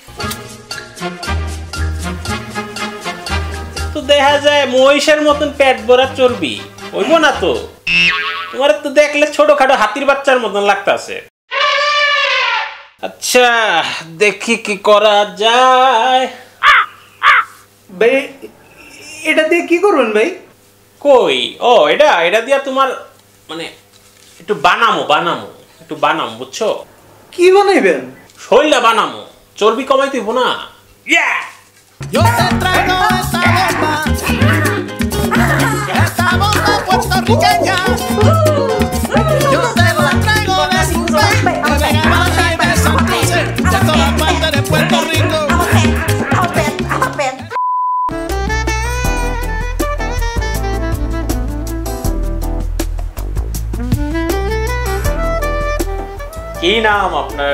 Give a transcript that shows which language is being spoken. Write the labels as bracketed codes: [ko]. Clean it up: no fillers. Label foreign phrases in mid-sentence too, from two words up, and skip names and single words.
[bn] তো দেখা যায় মহিষের মতন পেট ভরা চর্বি হইব না তো তোমার তো দেখলে ছোটখাটো হাতির বাচ্চার মতন লাগতাছে আচ্ছা দেখি কি করা যায় ভাই এটা দিয়ে কি করবেন ভাই কই ও এটা দিয়া তোমার মানে একটু বানামো একটু বানামো বুঝছো কি বানাইবেন শরীরটা বানামো চর্বি কমাইতে হইব না [es] Yo te traigo esta bomba, esta bomba puertorriqueña. Yo te la traigo de Cuba, de Granada y de Santurce, de todas partes de Puerto Rico. [bn] কি নাম আপনার